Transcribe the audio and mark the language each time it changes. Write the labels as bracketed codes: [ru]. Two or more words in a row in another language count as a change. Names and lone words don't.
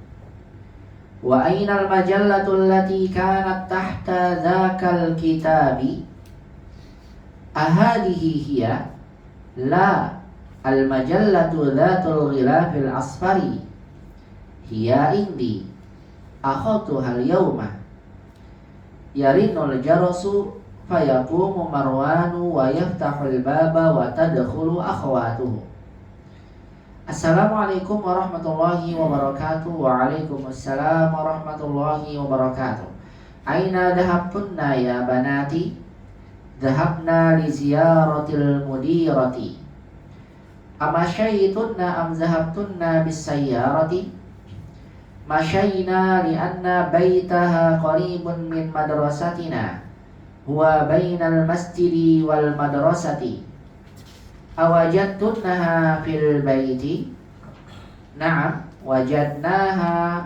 [ar] وأين المجلة التي كانت تحت ذلك الكتاب? أهذه هي? لا، المجلة ذات الغلاف الأصفر. هي عندي. أخذتها اليوم. يرن الجرس فيقوم مروان ويفتح الباب وتدخل أخواته. السلام عليكم ورحمة الله وبركاته. وعليكم السلام ورحمة الله وبركاته. أين ذهبتن يا بناتي? ذهبنا لزيارة المديرة. أمشيتن أم ذهبتن بالسيارة? مشينا لأن بيتها قريب من مدرستنا. هو بين المسجد والمدرسة. أوجدتنها في البيت? نعم، وجدناها.